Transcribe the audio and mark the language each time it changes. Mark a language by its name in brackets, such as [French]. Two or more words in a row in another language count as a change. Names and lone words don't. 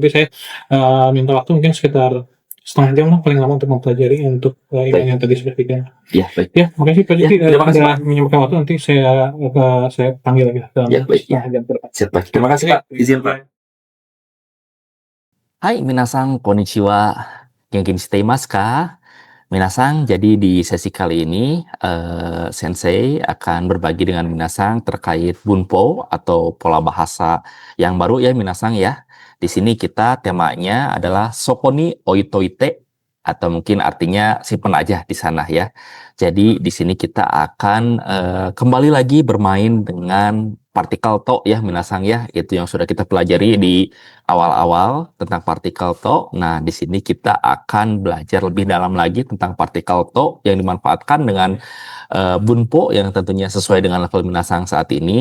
[Indonesian] Tapi saya minta waktu mungkin sekitar setengah jam lah paling lama untuk mempelajari untuk email yang tadi sudah dikirim. Ya, baik. Ya, makasih Pak Ya, Didi terima kasih, sudah menyempatkan waktu. Nanti saya panggil lagi dalam Ya, baik. setengah jam ke depan. Siap, Pak. Terima kasih, Pak. Izin, Pak. [Japanese] Hai, みなさん、こんにちは. 元気していますか? Minasang, [Indonesian] jadi di sesi kali ini, Sensei akan berbagi dengan minasang terkait bunpo atau pola bahasa yang baru ya minasang ya. Di sini kita temanya adalah [Japanese] そこに置いといて [Indonesian] atau mungkin artinya simpen aja di sana ya. Jadi di sini kita akan kembali lagi bermain dengan partikel to ya minasang ya. Itu yang sudah kita pelajari di awal-awal tentang partikel to. Nah, di sini kita akan belajar lebih dalam lagi tentang partikel to yang dimanfaatkan dengan bunpo yang tentunya sesuai dengan level minasang saat ini.